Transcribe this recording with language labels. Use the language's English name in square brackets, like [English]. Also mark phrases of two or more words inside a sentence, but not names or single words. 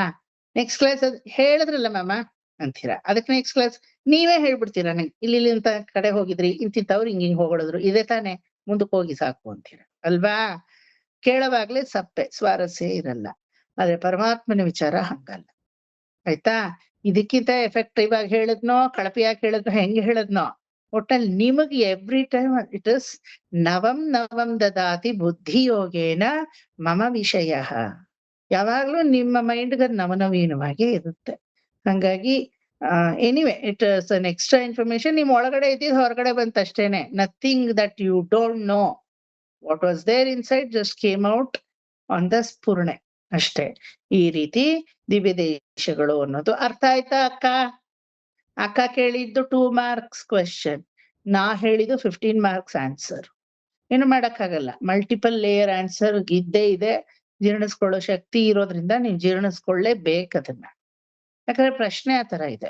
[English] next class [Kannada] ಹೇಳಿದ್ರಲ್ಲ ಮ್ಯಾಮ ಅಂತೀರಾ, ಅದಕ್ಕೆ [English] next class [Kannada] ನೀವೇ ಹೇಳ್ಬಿಡ್ತೀರಾ ನಂಗೆ, ಇಲ್ಲಿ ಇಂತ ಕಡೆ ಹೋಗಿದ್ರಿ, ಇಂತಿಂತವ್ರು ಹಿಂಗ್ ಹೊಗಳಿದ್ರು, ಇದೇ ತಾನೇ, ಮುಂದಕ್ಕೆ ಹೋಗಿ ಸಾಕು ಅಂತೀರ ಅಲ್ವಾ? ಕೇಳೋವಾಗ್ಲೇ ಸಪ್ಪೆ, ಸ್ವಾರಸ್ಯ ಇರಲ್ಲ. ಆದ್ರೆ ಪರಮಾತ್ಮನ ವಿಚಾರ ಹಂಗಲ್ಲ, ಆಯ್ತಾ? ಇದಕ್ಕಿಂತ ಎಫೆಕ್ಟಿವ್ ಆಗಿ ಹೇಳಿದ್ನೋ, ಕಳಪೆಯಾಗಿ ಹೇಳಿದ್ನೋ, ಹೆಂಗೆ ಹೇಳಿದ್ನೋ, ಒಟ್ಟಲ್ಲಿ ನಿಮಗೆ [English] every time it is [Sanskrit] ನವಂ ದದಾತಿ ಬುದ್ಧಿ ಯೋಗೇನ ಮಮ [Kannada] ವಿಷಯ. ಯಾವಾಗ್ಲೂ ನಿಮ್ಮ ಮೈಂಡ್ಗೆ ನವನವೀನವಾಗೇ ಇರುತ್ತೆ. [English] ಹಂಗಾಗಿ anyway it is an extra information. [Kannada] ನಿಮ್ ಒಳಗಡೆ ಇದ್ದಿದ್ದು ಹೊರಗಡೆ ಬಂತಷ್ಟೇನೆ. [English] nothing that you don't know. what was there inside just came out on the [Kannada] ಸ್ಫುರಣೆ ಅಷ್ಟೇ. ಈ ರೀತಿ ದಿವ್ಯ ದೇಶಗಳು ಅನ್ನೋದು ಅರ್ಥ ಆಯ್ತಾ ಅಕ್ಕ? ಅಕ್ಕ ಕೇಳಿದ್ದು [English] 2 marks question, [Kannada] ನಾ ಹೇಳಿದ್ದು [English] 15 marks answer. [Kannada] ಏನು ಮಾಡಕ್ಕಾಗಲ್ಲ, [English] multiple layer answer [Kannada] ಇದ್ದೇ ಇದೆ. ಜೀರ್ಣಿಸ್ಕೊಳ್ಳೋ ಶಕ್ತಿ ಇರೋದ್ರಿಂದ ನೀವು ಜೀರ್ಣಿಸ್ಕೊಳ್ಳೇಬೇಕು ಅದನ್ನ, ಯಾಕಂದ್ರೆ ಪ್ರಶ್ನೆ ಆ ತರ ಇದೆ.